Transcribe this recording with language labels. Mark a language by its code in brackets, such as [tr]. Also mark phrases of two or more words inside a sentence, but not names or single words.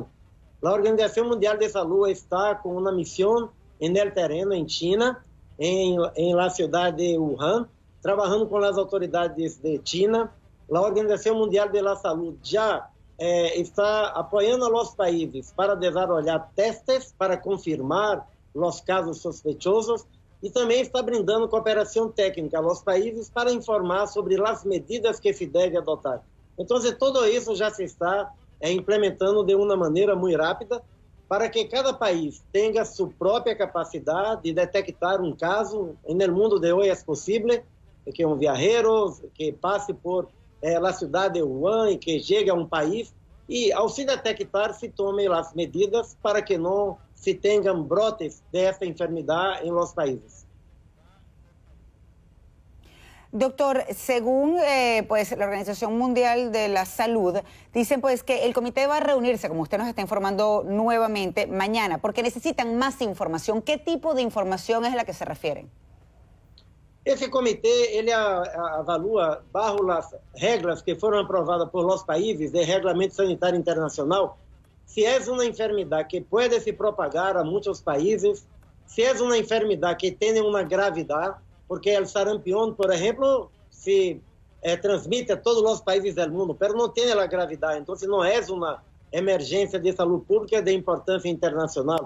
[es] La Organización Mundial de Salud está con una misión en el terreno en China, en la ciudad de Wuhan, trabajando con las autoridades de China. La Organización Mundial de la Salud ya está apoyando a los países para desarrollar testes para confirmar los casos sospechosos [pt] e também está brindando cooperação técnica aos países para informar sobre as medidas que se deve adotar. Então, tudo isso já se está implementando de uma maneira muito rápida para que cada país tenha sua própria capacidade de detectar um caso. No mundo de hoje é possível que um viajero que passe por a cidade de Wuhan e que chegue a um país e, ao se detectar, se tome as medidas para que não se tenham brotes [es] desta enfermedade [pt] em [es] los países. Doctor, según pues la Organización Mundial de la Salud, dicen pues que el comité va a reunirse, como usted nos está informando nuevamente, mañana, porque necesitan más información. ¿Qué tipo de información es a la que se refieren? [pt] Esse comitê, ele avalua, [es] bajo las [pt] regras que foram aprovadas [es] por los países [pt] de Reglamento Sanitário Internacional, se é uma enfermidade que pode se propagar a muitos países, se é uma enfermidade que tem uma gravidade, porque o sarampião, por exemplo, se transmite a todos os países do mundo, mas não tem a gravidade, então não é uma emergência de saúde pública de importância internacional.